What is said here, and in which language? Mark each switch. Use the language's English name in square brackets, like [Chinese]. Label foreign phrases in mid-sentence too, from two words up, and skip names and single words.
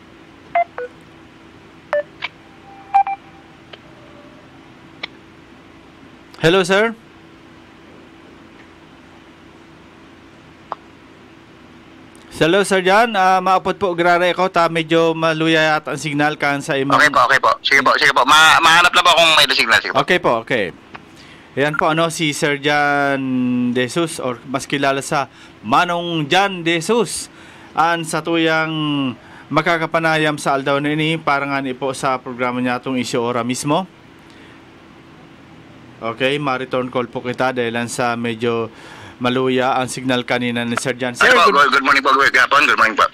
[English] Hello, sir? Hello, Sir Jan. [Bikol] Maapot po, grare ako. Medyo maluya yata ang signal kan sa imong... [Filipino] Okay po. Sige po. Mahanap lang po kung may signal. Sige po. Okay po, okay. Ayan po, si Sir Jan De Jesus, or mas kilala sa Manong Jan De Jesus. [Bikol] Sa tuyang makakapanayam sa aldaw na ini, parang po sa programa niya itong isyo ora mismo. [Filipino] Okay, ma-return call po kita dahil sa medyo maluya ang signal kanina ni Sir Jan. [English] Sir, good morning po. Good morning po.